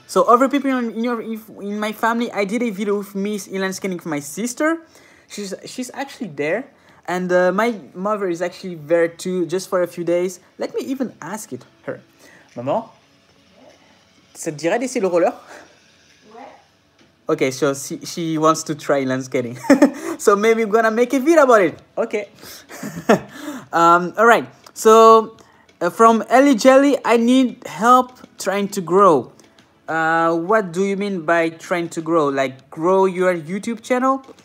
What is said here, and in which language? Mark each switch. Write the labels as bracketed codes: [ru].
[en] So other people in my family, I did a video with me inline skating with my sister. She's actually there, and my mother is actually there too, just for a few days. Let me even ask it her. [fr] Maman, ça te dirait d'essayer le roller? [en] Okay, so she wants to try inline skating. So maybe I'm gonna make a video about it. Okay. All right. So from Ellie Jelly, I need help trying to grow. What do you mean by trying to grow? Like grow your YouTube channel?